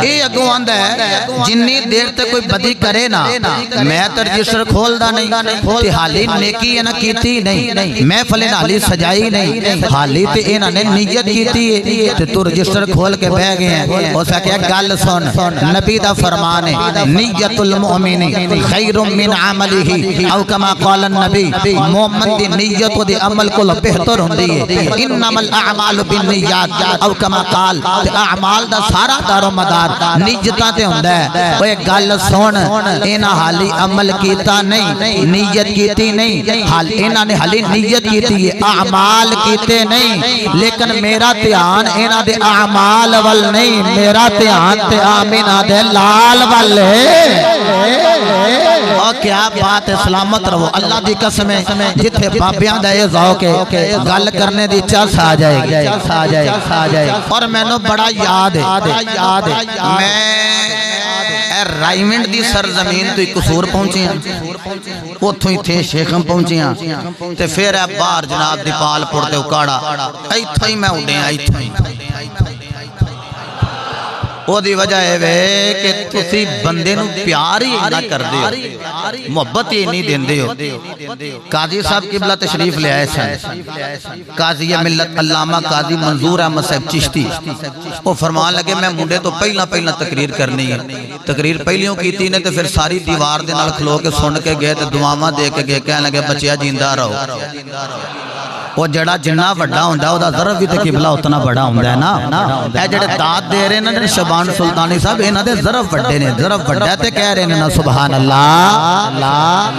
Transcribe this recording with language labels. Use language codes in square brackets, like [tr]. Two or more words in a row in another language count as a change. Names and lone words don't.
[pa] اے اگوں آندا اے جنی دیر تک کوئی بدی کرے نا میں تو رجسٹر کھولدا نہیں تے حالی نیکی اے نا کیتی نہیں، محفل حالی سجائی نہیں، حالی تے انہاں نے نیت کیتی اے تے تو رجسٹر کھول کے بہہ گئے ہیں. اس کیا گل سن نبی دا فرمان اے [ar] نية المؤمن خير من عمله أو كما قال النبي. [pa] مومن دی نیت دے عمل کول بہتر ہندی اے. [ar] إنما الأعمال بالنيات أو كما قال [pa] تے اعمال دا سارا دارومدار نیتاں تے ہندا اے. اوئے گل سن انہاں حالی عمل کیتا نہیں، نیت کیتی نہیں، حال انہاں نے حالی نیت کیتی اے اعمال کیتے نہیں، لیکن میرا دھیان انہاں دے اعمال ول نہیں، میرا دھیان تے آمنہ دے لال ول اے. اور کیا بات اے، سلامت رہو اللہ دی قسم اے. جتھے بابیاں دا یہ ذوق اے گل کرنے دی چس آ جائے گی. اور مینوں بڑا یاد اے میں رائے ونڈ دی سرزمین تو قصور پہنچے اوتھوں ایتھے شیخم پہنچے تے فیر باہر جناب دیپالپور تے اوکاڑہ ایتھوں ہی میں اڈیا ایتھوں ہی. اودی وجہ اے کہ تسی بندے نوں پیار ہی اِنّا کردے ہو، محبت ہی نہیں دیندے ہو. قاضی صاحب قبلہ تشریف لے آئے سن، قاضی ملت علامہ قاضی منظور احمد صاحب چشتی وہ فرمان لگے میں منڈے تو پہلا تقریر کرنی اے. تقریر پہلیوں کیتی نے تو فیر ساری دیوار دے نال کھلو کے سن کے گئے تو دعاواں دے کے گئے، کہن لگے بچیا زندہ رہو. وہ جڑا جنا وڈا ہندا اودا ظرف بھی تو قبلہ اتنا بڑا ہندا اے نا. اے جیہڑے داد دے رہے نے شبان سلطانی صاحب انہاں دے ظرف وڈے نے، ظرف وڈا تے کہہ رہے نے نا [ar] سبحان الله.